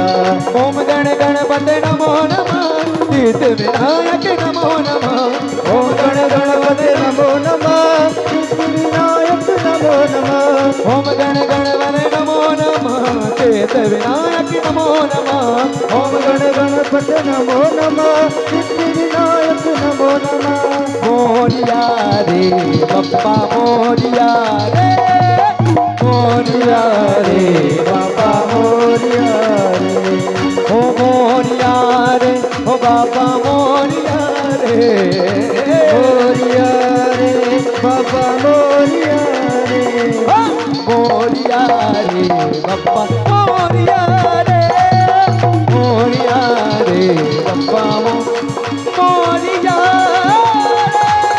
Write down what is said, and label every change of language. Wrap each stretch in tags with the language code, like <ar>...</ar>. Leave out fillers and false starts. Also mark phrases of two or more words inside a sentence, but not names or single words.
<sa>ओम गण गणपते नमो नमः सिद्ध विनायक नमो नमः ओम गण गणपते नमो नमः सिद्ध विनायक नमो नमः ओम गण गणपते नमो नमः सिद्ध विनायक नमो नमः ओम गण गणपते नमो नमः सिद्ध विनायक नमो नमः।</sa> <mr>मोरिया रे बप्पा मोरिया रे मोरिया रे बाबा मोरिया रे ओ मोरिया रे ओ बाबा मोरिया रे मोरिया रे बाबा मोरिया रे मोरिया रे बाबा मोरिया रे मोरिया रे बाबा मोरिया रे</mr>